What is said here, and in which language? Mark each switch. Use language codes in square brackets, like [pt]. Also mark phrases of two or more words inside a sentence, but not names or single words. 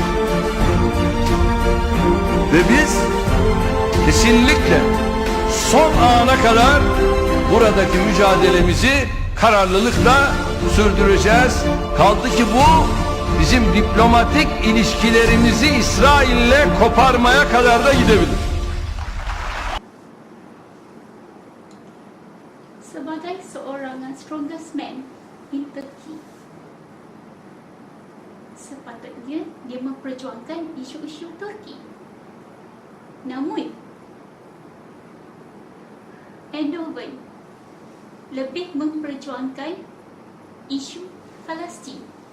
[tr] Ve biz kesinlikle son ana kadar buradaki mücadelemizi kararlılıkla sürdüreceğiz. Kaldı ki bu bizim diplomatik ilişkilerimizi İsrail'le koparmaya kadar da gidebilir. [ms] Sebagai seorang [en] strongest man in Turkey, [ms] sepatutnya dia memperjuangkan isu-isu Turki. Namun, Erdogan lebih memperjuangkan isu Palestin.